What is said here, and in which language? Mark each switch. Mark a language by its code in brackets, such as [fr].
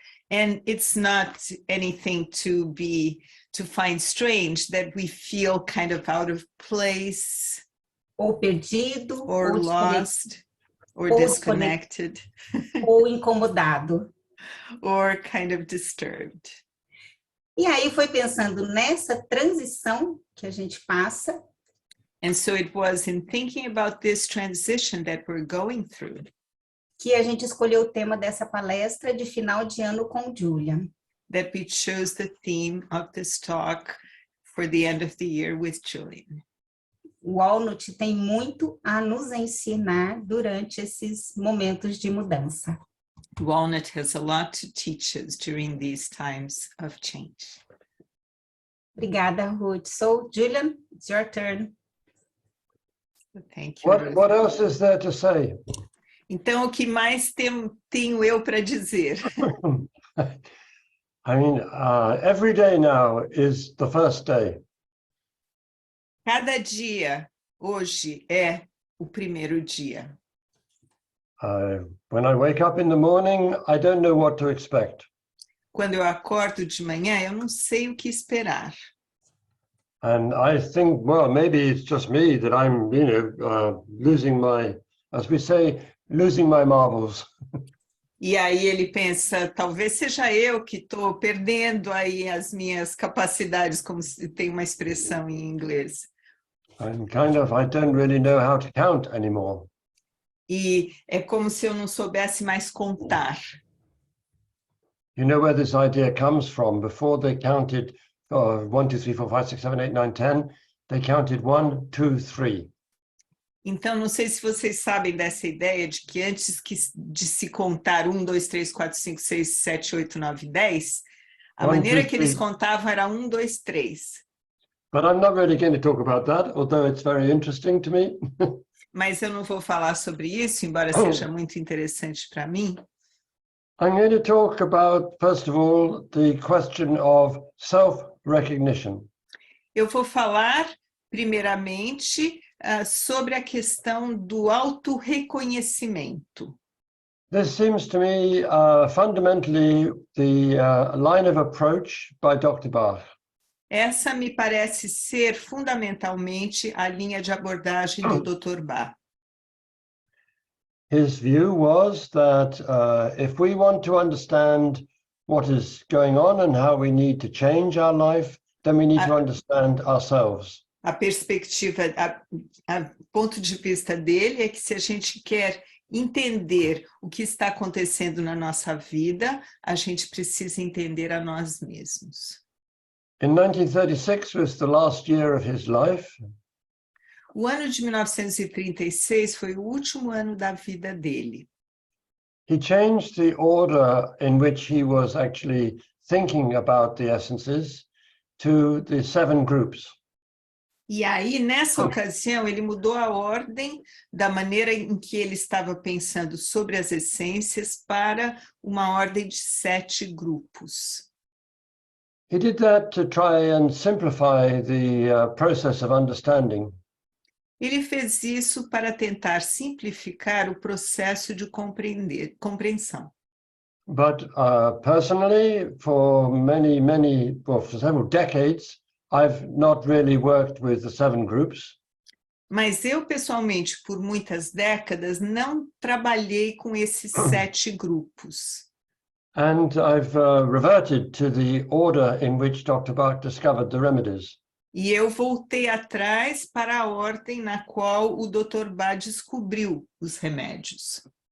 [en] And it's not anything to find strange that we feel kind of out of place. [pt] Ou perdido, [en] or lost, or disconnected, [pt] ou incomodado, [en] or kind of disturbed. [pt] E aí foi pensando nessa transição que a gente passa. [en] And so it was in thinking about this transition that we're going through [pt] que a gente escolheu o tema dessa palestra de final de ano com Julian. [en] That we chose the theme of this talk for the end of the year with Julian. [pt] O Walnut tem muito a nos ensinar durante esses momentos de mudança. [en] Walnut has a lot to teach us during these times of change. [pt] Obrigada, [en] Ruth. So, Julian, it's your turn. Thank you. What else is there to say? [pt] Então, o que mais tenho eu para dizer? [en] I mean, every day now is the first day. [pt] Cada dia, hoje, é o primeiro dia. [en] When I wake up in the morning, I don't know what to expect. [pt] Quando eu acordo de manhã, eu não sei o que esperar. [en] And I think, well, maybe it's just me that I'm, losing my, as we say, losing my marbles. [pt] E aí ele pensa, talvez seja eu que estou perdendo aí as minhas capacidades, como se tem uma expressão em inglês. [en] I don't really know how to count anymore. [pt] E é como se eu não soubesse mais contar. [en] You know where this idea comes from? Before they counted 1, 2, 3, 4, 5, 6, 7, 8, 9, 10, they counted 1, 2, 3. [pt] Então, não sei se vocês sabem dessa ideia de que antes de se contar 1, 2, 3, 4, 5, 6, 7, 8, 9, 10, a maneira que eles contavam era 1, 2, 3. [en] But I'm not really going to talk about that, although it's very interesting to me. [pt] Mas eu não vou falar sobre isso, embora seja muito interessante para mim. [en] I'm going to talk about, first of all, the question of self-recognition. [pt] Eu vou falar, primeiramente, sobre a questão do autorreconhecimento. [en] This seems to me fundamentally the line of approach by Dr. Bach. [pt] Essa me parece ser fundamentalmente a linha de abordagem do Dr. Bach. [en] His view was that if we want to understand what is going on and how we need to change our life, then we need to understand ourselves. [pt] A perspectiva, a ponto de vista dele é que se a gente quer entender o que está acontecendo na nossa vida, a gente precisa entender a nós mesmos. [en] In 1936 was the last year of his life. [pt] O ano de 1936 foi o último ano da vida dele. [en] He changed the order in which he was actually thinking about the essences to the 7 groups. [pt] E aí, nessa ocasião, ele mudou a ordem da maneira em que ele estava pensando sobre as essências para uma ordem de 7 grupos. [en] He did that to try and simplify the process of understanding. [pt] Ele fez isso para tentar simplificar o processo de compreensão. [en] But personally, for for several decades, I've not really worked with the 7 groups. [pt] Mas eu, pessoalmente, por muitas décadas, não trabalhei com esses 7 grupos. [en] And I've reverted to the order in which Dr. Bach discovered the remedies. [pt] E eu voltei atrás para a ordem na qual o Dr. Bach descobriu os remédios.